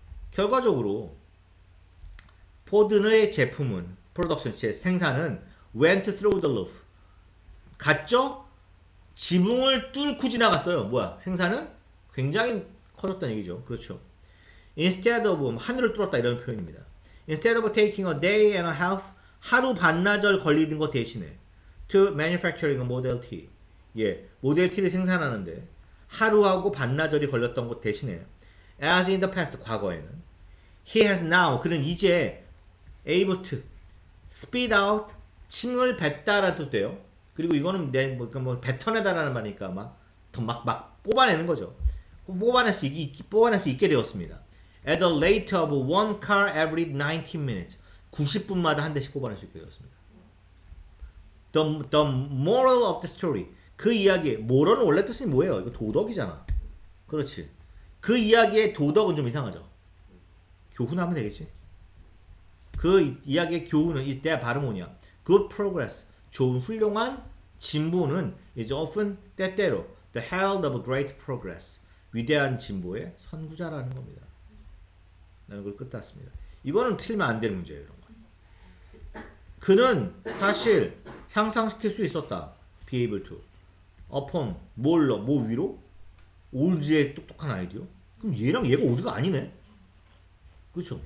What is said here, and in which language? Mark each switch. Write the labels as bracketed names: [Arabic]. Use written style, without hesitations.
[Korean] 결과적으로 포드의 제품은 프로덕션 생산은 [English] went through the roof [Korean] 갔죠? 지붕을 뚫고 지나갔어요. 뭐야? 생산은 굉장히 커졌다는 얘기죠. 그렇죠. [English] Instead of [Korean] 하늘을 뚫었다 이런 표현입니다. [English] Instead of taking a day and a half [Korean] 하루 반나절 걸리는 것 대신에 [English] to manufacturing a Model T [Korean] 모델 T를 생산하는데 하루하고 반나절이 걸렸던 것 대신에 [English] as in the past [Korean] 과거에는 [English] he has now [Korean] 그는 이제 [English] able to speed out [Korean] 침을 뱉다라는 뜻도요. 그리고 이거는 뱉어내다라는 말이니까 막 뽑아내는 거죠. 뽑아낼 수 있게 되었습니다. [English] At the rate of one car every 90 minutes [Korean] 90분마다 한 대씩 뽑아낼 수 있게 되었습니다. [English] The moral of the story [Korean] 그 이야기의 moral은 원래 뜻이 뭐예요? 이거 도덕이잖아. 그렇지. 그 이야기의 도덕은 좀 이상하죠. 교훈하면 되겠지. 그 이야기의 교훈은 [English] is that [Korean] 바로 뭐냐? [English] Good progress [Korean] 좋은 훌륭한 진보는 [English] is often [Korean] 때때로 [English] the herald of great progress [Korean] 위대한 진보의 선구자라는 겁니다. 나는 그걸 끝났습니다. 이거는 틀리면 안 되는 문제예요. 이런 거. 그는 사실 향상시킬 수 있었다. [English] Be able to. upon [Korean] 뭘로? 뭐 위로? 올즈의 똑똑한 아이디어? 그럼 얘랑 얘가 올즈가 아니네. 그렇죠?